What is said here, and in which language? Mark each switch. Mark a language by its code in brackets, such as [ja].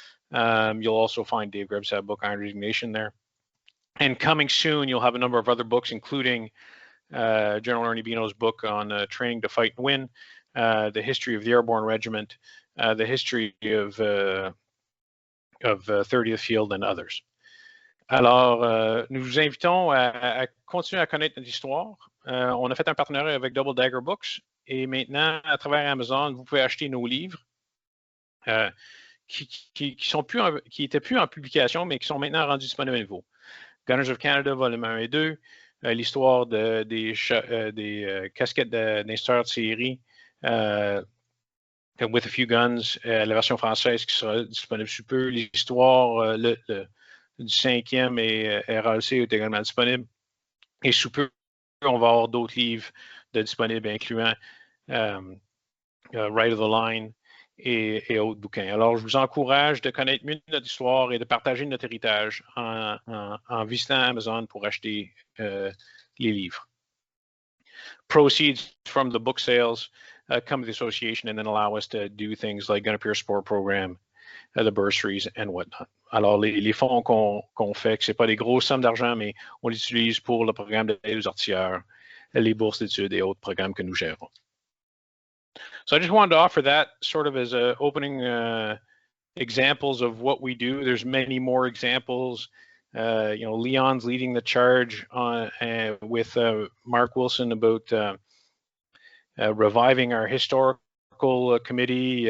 [en] You'll also find Dave Grebstad's book, Iron Indignation, there. And coming soon, you'll have a number of other books, including General Ernie Bino's book on training to fight and win, the history of the Airborne Regiment, the history of 30th Field, and others. [fr] Alors, nous vous invitons à continuer à connaître notre histoire. On a fait un partenariat avec Double Dagger Books, et maintenant, à travers Amazon, vous pouvez acheter nos livres. Qui étaient plus en publication, mais qui sont maintenant rendus disponibles à nouveau. Gunners of Canada, volume 1 et 2, l'histoire des casquettes d'instituteurs de série, With a Few Guns, la version française qui sera disponible sous peu, l'histoire du 5e et RALC est également disponible. Et sous peu, on va avoir d'autres livres disponibles, incluant Right of the Line, et autres bouquins. Alors, je vous encourage de connaître mieux notre histoire et de partager notre héritage en visitant Amazon pour acheter les livres. [en] Proceeds from the book sales come to the association and then allow us to do things like Gunner Peer Support Program, the bursaries and whatnot. [fr] Alors, les fonds qu'on fait, ce n'est pas des grosses sommes d'argent, mais on les utilise pour le programme d'aide aux artilleurs, les bourses d'études et autres programmes que nous gérons. [en] So I just wanted to offer that sort of as opening examples of what we do. There's many more examples. Leon's leading the charge on, with Mark Wilson about reviving our historical committee.